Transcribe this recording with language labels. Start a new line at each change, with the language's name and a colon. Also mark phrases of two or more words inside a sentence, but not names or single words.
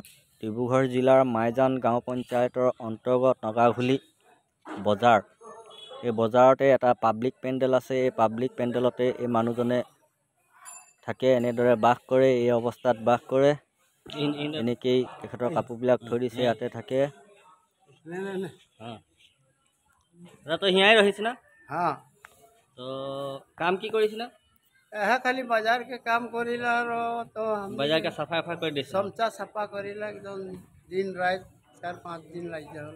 Assamese: ডিব্ৰুগড় জিলাৰ মাইজান গাঁও পঞ্চায়তৰ অন্তৰ্গত নগাঘুলি বজাৰ। এই বজাৰতে এটা পাব্লিক পেণ্ডেল আছে। এই পাব্লিক পেণ্ডেলতে এই মানুহজনে থাকে, এনেদৰে বাস কৰে। এই অৱস্থাত বাস কৰে। এনেকেই তেখেতৰ কাপোৰবিলাক থৈ দিছে, ইয়াতে থাকে।
Bhojpuri: तो हियाँ रही ना। हाँ, तो काम की करी ना। यह खाली बाजार के काम करीला तो हम बाजार के सफाई कर दी। समचा सफा करीला एकदम दिन रात 4-5 दिन लग जाला।